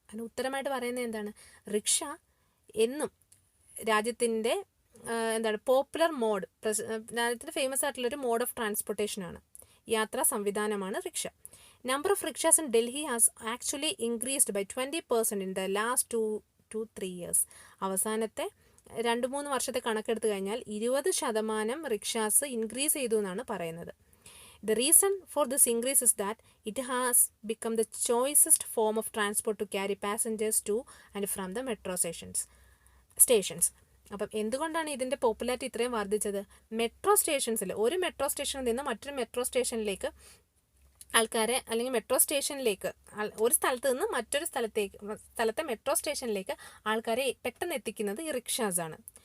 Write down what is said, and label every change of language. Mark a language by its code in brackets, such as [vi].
[ml] അതിന് ഉത്തരമായിട്ട് പറയുന്നത് എന്താണ്? റിക്ഷ എന്നും രാജ്യത്തിൻ്റെ പോപ്പുലർ മോഡ്, രാജ്യത്തിൻ്റെ ഫേമസ് ആയിട്ടുള്ളൊരു മോഡ് ഓഫ് ട്രാൻസ്പോർട്ടേഷനാണ്, യാത്രാ സംവിധാനമാണ് rickshaw. [en] Number of rickshaws in Delhi has actually increased by 20% in the last 2 to 3 years. [ml] അവസാനത്തെ 2-3 വർഷത്തെ കണക്കെടുത്ത് കഴിഞ്ഞാൽ 20% റിക്ഷാസ് ഇൻക്രീസ് ചെയ്തു എന്നാണ് പറയുന്നത്. [en] The reason for this increase is that it has become the choicest form of transport to carry passengers to and from the metro stations. [ml] അപ്പം എന്തുകൊണ്ടാണ് ഇതിൻ്റെ popularity ഇത്രയും വർദ്ധിച്ചത്? മെട്രോ സ്റ്റേഷൻസിൽ, ഒരു മെട്രോ സ്റ്റേഷനിൽ നിന്ന് മറ്റൊരു മെട്രോ സ്റ്റേഷനിലേക്ക് ആൾക്കാരെ, അല്ലെങ്കിൽ മെട്രോ സ്റ്റേഷനിലേക്ക് ഒരു സ്ഥലത്ത് നിന്ന് മറ്റൊരു സ്ഥലത്തെ മെട്രോ സ്റ്റേഷനിലേക്ക് ആൾക്കാരെ പെട്ടെന്ന് എത്തിക്കുന്നത് ഈ റിക്ഷാസാണ്.